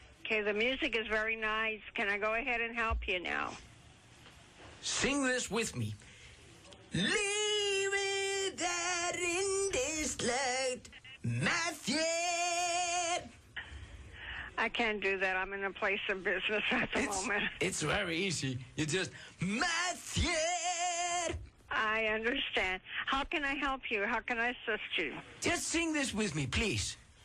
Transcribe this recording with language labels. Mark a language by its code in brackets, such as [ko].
[en] Okay, the music is very nice. Can I go ahead and help you now? Sing this with me. [is] Lífið er yndislegt með þér. [en] I can't do that. I'm in a place of business at the moment. It's very easy. You just [is] með þér. [en] I understand. How can I help you? How can I assist you? Just sing this with me, please.